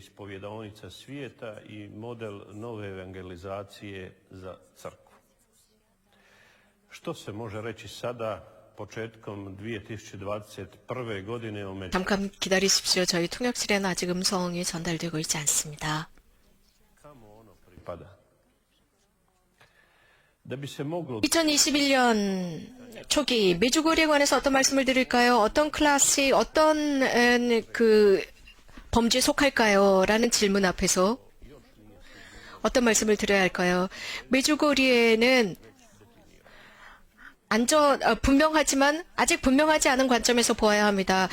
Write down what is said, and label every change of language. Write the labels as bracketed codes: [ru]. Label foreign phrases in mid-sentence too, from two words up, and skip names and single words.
[hr] ispovjedaonica svijeta i model nove evangelizacije za crkvu. Što se može reći sada početkom 2021. godine o među... [ko] 잠깐 기다리십시오. 저희 통역실에는 아직 음성이 전달되고 있지 않습니다. [hr] Kamo ono pripada? Da bi se moglo [ko] 2021년 초기 메주고리에 관해서 어떤 말씀을 드릴까요? 어떤 클래식, 어떤 그 범죄에 속할까요? 라는 질문 앞에서 어떤 말씀을 드려야 할까요? 메주고리에는 분명하지만 아직 분명하지 않은 관점에서 보아야 합니다.